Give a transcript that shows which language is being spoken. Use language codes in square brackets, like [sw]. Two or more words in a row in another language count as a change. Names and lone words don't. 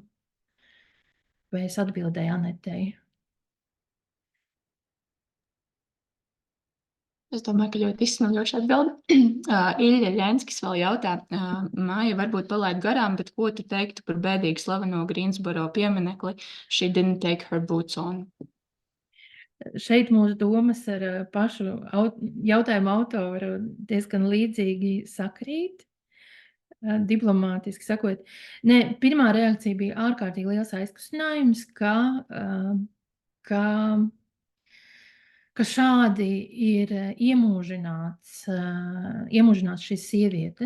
[lv] Vai es atbildēju Anetei? Es domāju, ka ļoti izsmeļoši atbildi. Ilja Ļenskis vēl jautā, Māja varbūt palaid garām, bet ko tu teiktu par bēdīgi slaveno Greensboro pieminekli She didn't take her boots on? Šeit mūsu domas ar pašu jautājumu autoru diezgan līdzīgi sakrīt, diplomātiski sakot. Nē, pirmā reakcija bija ārkārtīgi liels aizkustinājums, ka šādi ir iemūžināts šīs sievietes.